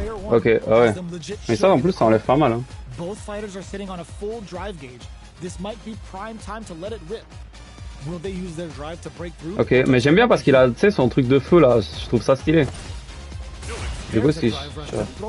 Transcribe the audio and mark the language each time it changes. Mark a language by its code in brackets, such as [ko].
[fr] Ok, ouais. Mais ça en plus ça enlève pas mal, hein. [en] Both fighters are sitting on a full drive gauge. This might be prime time to let it rip. Will they use their drive to break through? [fr] Ok, mais j'aime bien parce qu'il a, tu sais, son truc de feu là, je trouve ça stylé. Du coup, si ouais.